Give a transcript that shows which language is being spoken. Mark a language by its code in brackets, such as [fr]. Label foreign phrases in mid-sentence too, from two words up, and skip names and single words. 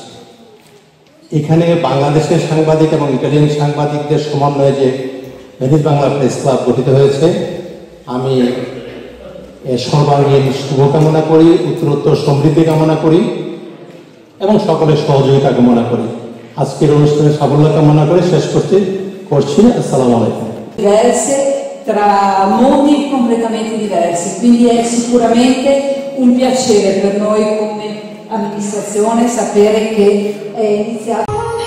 [bn] এখানে বাংলাদেশের সাংবাদিক এবং ইটালিয়ান সাংবাদিকদের সমন্বয়ে যে ভেনিস বাংলা প্রেস ক্লাব গঠিত হয়েছে, আমি সর্বাঙ্গীন শুভকামনা করি, উত্তরোত্তর সমৃদ্ধি কামনা করি এবং সকলের সহযোগিতা কামনা করি। আজকের অনুষ্ঠানের সাফল্য কামনা করে শেষ করছি। [ar] السلام عليكم. [it] Diverse tra mondi completamente diversi, quindi è sicuramente un piacere per noi come amministrazione sapere che è iniziato